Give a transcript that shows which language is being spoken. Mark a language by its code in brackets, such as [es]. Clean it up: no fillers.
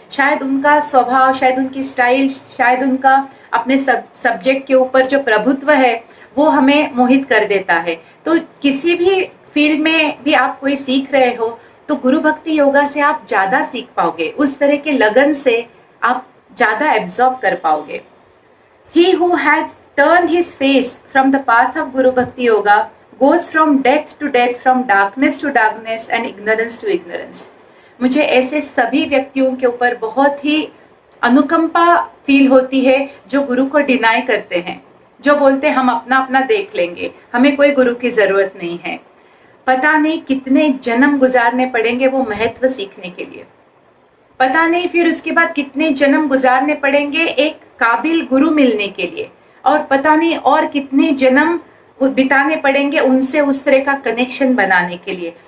[hi] शायद उनका स्वभाव, शायद उनकी स्टाइल, शायद उनका अपने सब्जेक्ट के ऊपर जो प्रभुत्व है वो हमें मोहित कर देता है। तो किसी भी फील्ड में भी आप कोई सीख रहे हो तो गुरु भक्ति योगा से आप ज्यादा सीख पाओगे, उस तरह के लगन से आप ज्यादा एब्जॉर्ब कर पाओगे। [en] He who has turned his face from the path of Guru Bhakti Yoga goes from death to death, from darkness to darkness and ignorance to ignorance. [hi] मुझे ऐसे सभी व्यक्तियों के ऊपर बहुत ही अनुकंपा फील होती है जो गुरु को डिनाई करते हैं, जो बोलते हैं हम अपना अपना देख लेंगे, हमें कोई गुरु की जरूरत नहीं है। पता नहीं कितने जन्म गुजारने पड़ेंगे वो महत्व सीखने के लिए, पता नहीं फिर उसके बाद कितने जन्म गुजारने पड़ेंगे एक काबिल गुरु मिलने के लिए, और पता नहीं और कितने जन्म बिताने पड़ेंगे उनसे उस तरह का कनेक्शन बनाने के लिए।